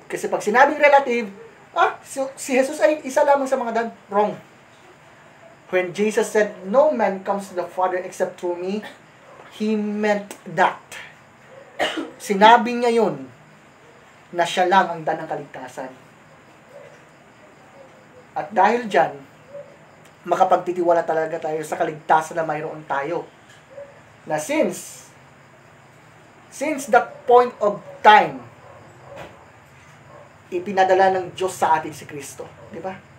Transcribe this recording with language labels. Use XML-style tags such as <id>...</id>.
<tl>Kasi pag sinabing relative, si Jesus ay isa lamang sa mga dan.</tl> <en>Wrong. When Jesus said, no man comes to the Father except through me, He meant that.</en> <tl>Sinabi niya yun, na siya lang ang daan ng kaligtasan. At dahil dyan, makapagtitiwala talaga tayo sa kaligtasan na mayroon tayo. Na</tl> <en>since the point of time,</en> <tl>ipinadala ng Diyos sa atin si Kristo. Di ba?</tl>